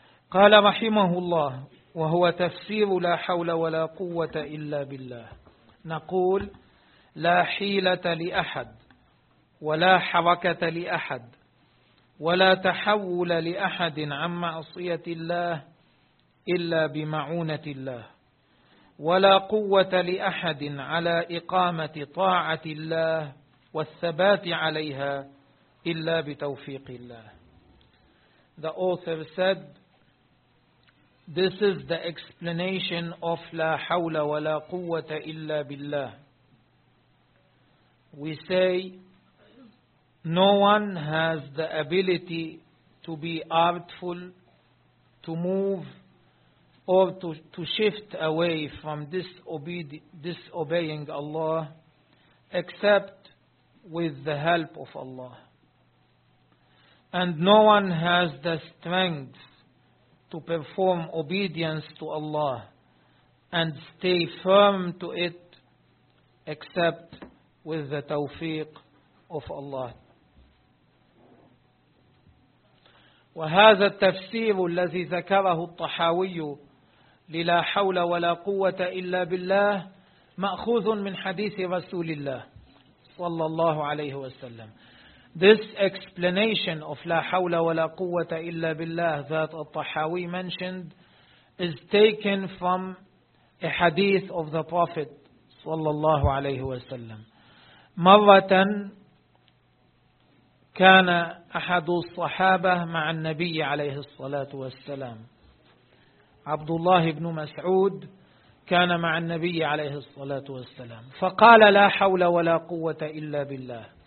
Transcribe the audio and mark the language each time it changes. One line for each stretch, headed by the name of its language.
Arabic: قال رحمه الله وهو تفسير لا حول ولا قوة إلا بالله، نقول لا حيلة لأحد ولا حركة لأحد ولا تحول لأحد عن معصية الله إلا بمعونة الله، ولا قوة لأحد على إقامة طاعة الله والثبات عليها إلا بتوفيق الله.
English: The author said, this is the explanation of
Arabic: لا حول ولا قوة إلا بالله.
English: We say, no one has the ability to be artful, to move, or to shift away from disobeying Allah, except with the help of Allah. And no one has the strength to perform obedience to Allah and stay firm to it, except with the tawfiq of Allah.
Arabic: وهذا التفسير الذي ذكره الطحاوي للا حول ولا قوة إلا بالله مأخوذ من حديث رسول الله صلى الله عليه وسلم.
English: This explanation of
Arabic: لا حول ولا قوة إلا بالله
English: that الطحاوي mentioned is taken from a hadith of the Prophet صلى الله عليه وسلم.
Arabic: مرة كان أحد الصحابة مع النبي عليه الصلاة والسلام، عبد الله بن مسعود كان مع النبي عليه الصلاة والسلام، فقال لا حول ولا قوة إلا بالله،